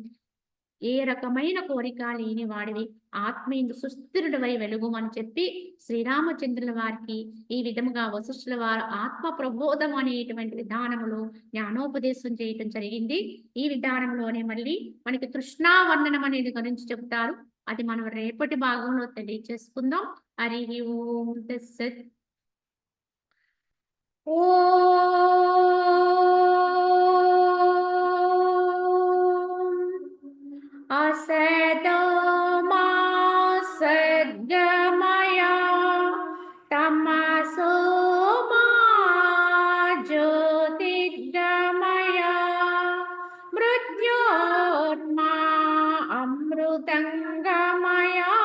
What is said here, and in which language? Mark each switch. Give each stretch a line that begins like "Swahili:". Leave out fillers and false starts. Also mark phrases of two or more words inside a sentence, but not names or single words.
Telugu: ఏ రకమైన కోరిక లేని వాడివి ఆత్మీయందు సుస్థిరుడివై వెలుగుమని చెప్పి శ్రీరామచంద్రుల వారికి ఈ విధముగా వశిష్ఠుల వారు ఆత్మ ప్రబోధం అనేటువంటి విధానములో జ్ఞానోపదేశం చేయటం జరిగింది. ఈ విధానంలోనే మళ్ళీ మనకి తృష్ణావర్ణనం అనేది గురించి చెప్తారు. అది మనం రేపటి భాగంలో తెలియచేసుకుందాం.
Sanskrit: హరి ఓం తత్సత్. असतो मा सद्गमय तमसो मा ज्योतिर्गमय मृत्योर्मा अमृतंगमय।